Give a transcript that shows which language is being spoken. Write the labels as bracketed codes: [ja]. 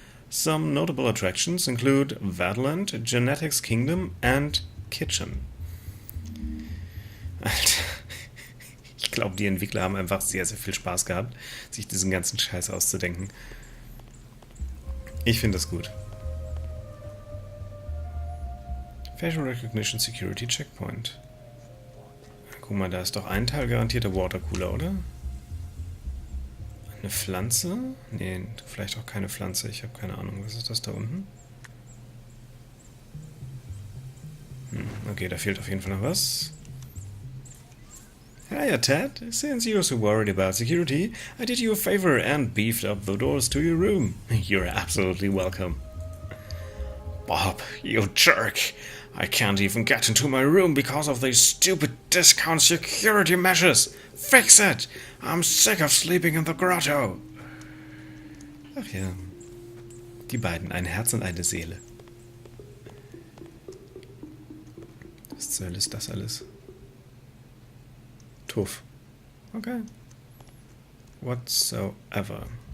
[en] Some notable attractions include Vadland, Genetics Kingdom and Kitchen. [de] Alter, ich glaube, die Entwickler haben einfach sehr, sehr viel Spaß gehabt, sich diesen ganzen Scheiß auszudenken. Ich finde das gut. [en] Facial Recognition Security Checkpoint. [de] Guck mal, da ist doch ein Teil garantiert der Watercooler, oder? Eine Pflanze? Nee, vielleicht auch keine Pflanze. Ich habe keine Ahnung. Was ist das da unten? Okay, da fehlt auf jeden Fall noch was. [en] Hiya, Ted. Since you're so worried about security, I did you a favor and beefed up the doors to your room. You're absolutely welcome. Bob, you jerk. I can't even get into my room because of these stupid discount security measures. Fix it! I'm sick of sleeping in the grotto. [de] Ach ja. Die beiden, ein Herz und eine Seele. Was zur Hölle ist das alles? [en] Tuff. Okay. Whatsoever.